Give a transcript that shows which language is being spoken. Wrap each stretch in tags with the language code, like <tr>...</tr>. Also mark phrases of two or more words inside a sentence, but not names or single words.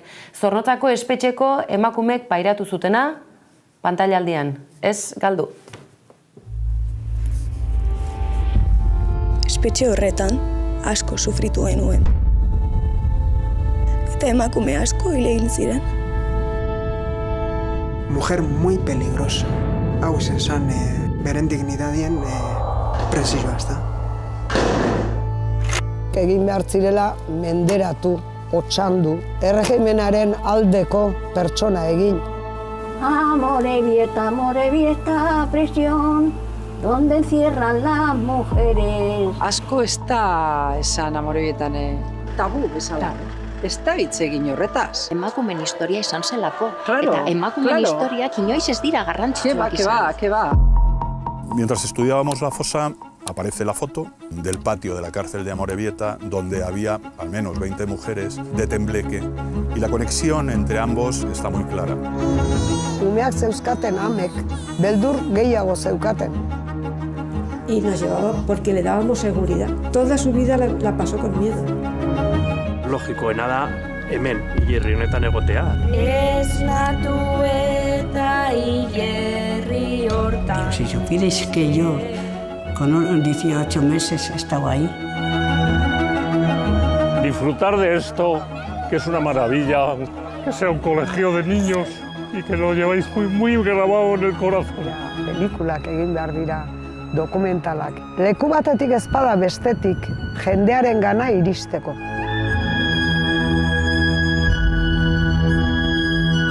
<eu>Zornotzako espetxeko emakumeek pairatu zutena pantailaldian. Ez galdu. Espetxe horretan asko sufritu genuen. Eta emakume asko hil egin ziren.</eu> <es>Mujer muy peligrosa.</es> <eu>Hau izan zen beren dignidadien presioa, ez da. Egin behar zirela menderatu, otxandu, erregimenaren aldeko pertsona egin.</eu> <es>Amorebieta, prisión, donde encierran las mujeres.</es> <eu>Asko ez da esan Amorebietan tabu bezala. Ez da hitz egin horretaz. Emakumen historia izan zelako. Eta emakumen historiak inoiz ez dira garrantzitsuak izan.</eu> <es>Que va. Mientras estudiábamos la fosa, aparece la foto del patio de la cárcel de Amorebieta, donde había al menos 20 mujeres de tembleque, y la conexión entre ambos está muy clara.</es> <eu>Umeak zeuskaten amek, beldur gehiago zeukaten.</eu> <es>Y nos llevaba porque le dábamos seguridad. Toda su vida la pasó con miedo.</es> <eu>Logikoena da, hemen, hilerri honetan egotea. Esnatu eta hilerri hortan.</eu> <es>Si supierais que yo, con 18 meses, estaba ahí. Disfrutar de esto, que es una maravilla, que sea un colegio de niños y que lo lleváis muy grabado en el corazón.</es> <eu>Pelikulak egin behar dira, dokumentalak. Leku batetik ezpada bestetik jendearen gana iristeko.</eu>